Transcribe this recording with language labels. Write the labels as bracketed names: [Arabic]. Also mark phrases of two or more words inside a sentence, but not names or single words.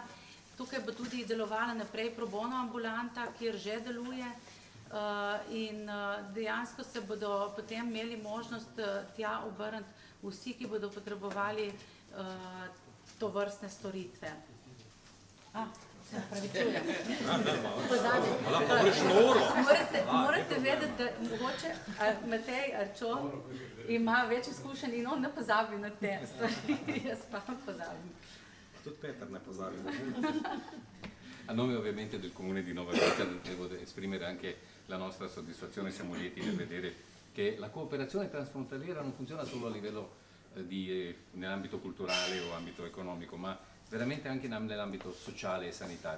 [Slovenian] Tukaj bo tudi delovala naprej pro bono ambulanta, kjer že deluje in dejansko se bodo potem imeli možnost tja obrniti vsi, ki bodo potrebovali to vrstne storitve. Se opravičujem. Pozabi. Lahko greš noro. Morate vedeti, da mogoče Matej Arčon ima več izkušenj in on ne pozabi na te stvari, jaz pa pozabim. Tudi Peter ne pozabi. [Italian] A nome ovviamente del Comune di Nova Gorica devo esprimere anche la nostra soddisfazione, siamo lieti di vedere che la cooperazione transfrontaliera non funziona solo a livello nell'ambito culturale o ambito economico, ma veramente anche nell'ambito sociale e sanitario.